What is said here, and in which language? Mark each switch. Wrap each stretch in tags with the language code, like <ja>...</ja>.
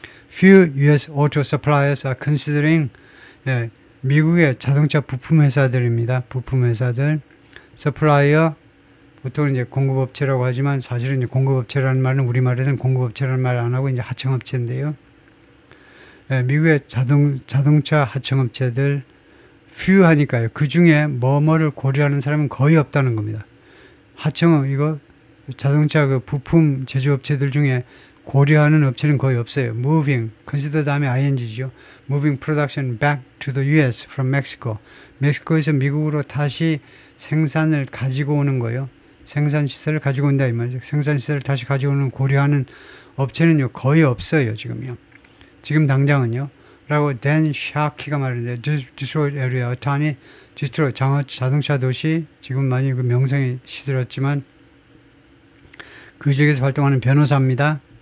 <en>Few US auto suppliers are considering</en> <ko>미국의 자동차 부품 회사들입니다. 부품 회사들 supplier 보통 이제 공급업체라고 하지만 사실은 이제 공급업체라는 말은 우리말에서는 공급업체라는 말 안 하고 이제 하청업체인데요. 미국의 자동차 하청업체들 few 하니까요. 그 중에 뭐뭐를 고려하는 사람은 거의 없다는 겁니다. 하청업 이거 자동차 그 부품 제조업체들 중에 고려하는 업체는 거의 없어요.</ko> <en>Moving, consider</en> <ko>다음에</ko> <en>ing죠. Moving production back to the US from Mexico.</en> <ko>멕시코에서 미국으로 다시 생산을 가지고 오는 거예요. 생산시설을 가지고 온다 이 말이죠. 생산시설을 다시 가져오는 고려하는 업체는요 거의 없어요 지금요. 지금 당장은요. 라고 댄 샤키가 말하는데 디트로이트 에리어 어타니 디트로이트 자동차 도시 지금 많이 그 명성이 시들었지만 그 지역에서 활동하는 변호사입니다.</ko>